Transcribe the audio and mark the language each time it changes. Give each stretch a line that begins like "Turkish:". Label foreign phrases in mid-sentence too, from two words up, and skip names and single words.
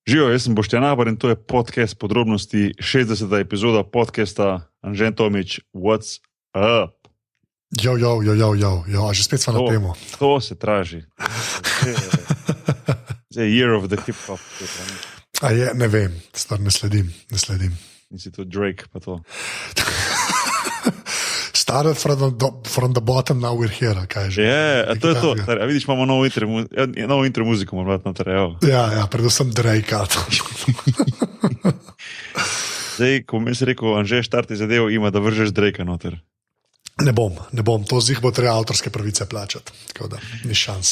Slovenian: Živijo, jaz sem Boštjan Abar in to je podcast podrobnosti, 60. epizoda podcasta Anže Tomič,
English: What's up?
Slovenian: Jo, a že spet smo na temo. To se traži. Zdaj je
English: year of the hip-hop.
Slovenian: A je, ne vem, stvar ne sledim. Nisi to Drake, pa to.
English: Started from the bottom, now we're here,
Slovenian: kaj že. Je, to je to. A vidiš, imamo novo intro muziko, moramo noter, evo. Ja, predvsem Drake. Zdaj, ko mi si rekel, Anže, štarti zadevo, ima, da vržeš Drakea noter. Ne bom, to zih bo treba avtorske pravice plačati, tako da ni šans.